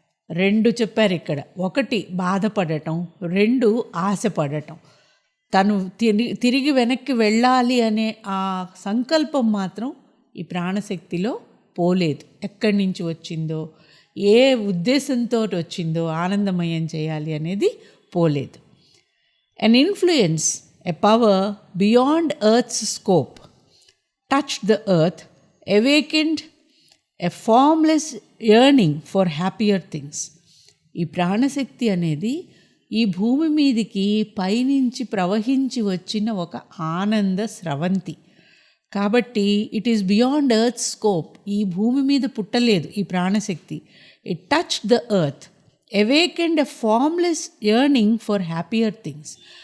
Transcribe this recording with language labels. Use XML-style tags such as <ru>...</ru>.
<te>రెండు చెప్పారు ఇక్కడ. ఒకటి బాధపడటం, రెండు ఆశపడటం. తను తిరిగి వెనక్కి వెళ్ళాలి అనే ఆ సంకల్పం మాత్రం ఈ ప్రాణశక్తిలో పోలేదు. ఎక్కడి నుంచి వచ్చిందో, ఏ ఉద్దేశంతో వచ్చిందో ఆనందమయం చేయాలి అనేది పోలేదు.</te> <en>An influence, a power beyond Earth's scope, touched the earth, awakened a formless yearning for happier things.</en> <te>ఈ ప్రాణశక్తి అనేది ఈ భూమి మీదికి పైనుంచి ప్రవహించి వచ్చిన ఒక ఆనంద స్రవంతి. కాబట్టి</te> <en>It is beyond earth scope.</en> <te>ఈ భూమి మీద పుట్టలేదు ఈ ప్రాణశక్తి.</te> <en>It touched the earth, awakened a formless yearning for happier things.</en>